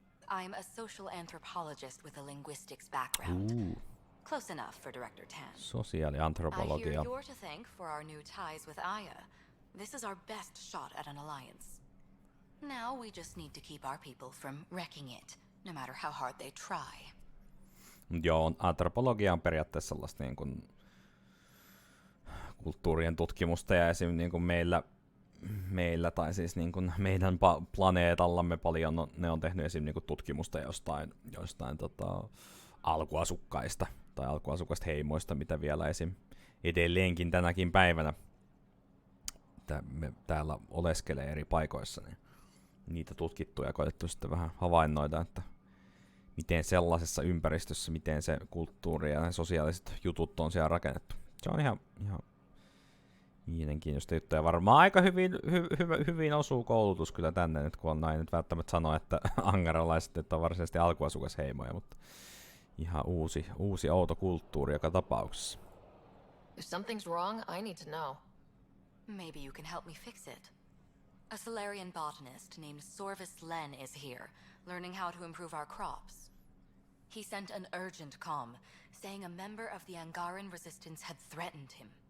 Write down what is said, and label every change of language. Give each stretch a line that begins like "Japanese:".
English: I'm a social anthropologist with a linguistics background. Close enough for Director Tan. I
Finnish: Sosiaaliantropologia.
English: hear you're to thank for our new ties with Aya. This is our best shot at an alliance. Now we just need to keep our people from wrecking it, no matter how hard they try.
Finnish: Joo, antropologia on periaatteessa sellaista niin kuin kulttuurien tutkimusta ja esim. Niin kuin meillä tai siis niin kuin meidän planeetallamme paljon ne on tehnyt esim. Niin kuin tutkimusta jostain alkuasukkaista tai alkuasukasta heimoista, mitä vielä esim. Edelleenkin tänäkin päivänä me täällä oleskelee eri paikoissa, niin niitä tutkittu ja koetettu sitten vähän havainnoida, että miten sellaisessa ympäristössä, miten se kulttuuri ja ne sosiaaliset jutut on siellä rakennettu. Se on ihan mielenkiintoista juttuja. Varmaan aika hyvin osuu koulutus kyllä tänne, nyt kun on näin. Nyt välttämättä sanoa, että angaralaiset että on varsinaisesti alkuasukasheimoja, mutta Ihan uusi outo kulttuuri joka tapauksessa.
English: If something's wrong, I need to know. Maybe you can help me fix it. A Solarian botanist named Sorvis Len is here, learning how to improve our crops. He sent an urgent comm, saying a member of the Angaran resistance had threatened him.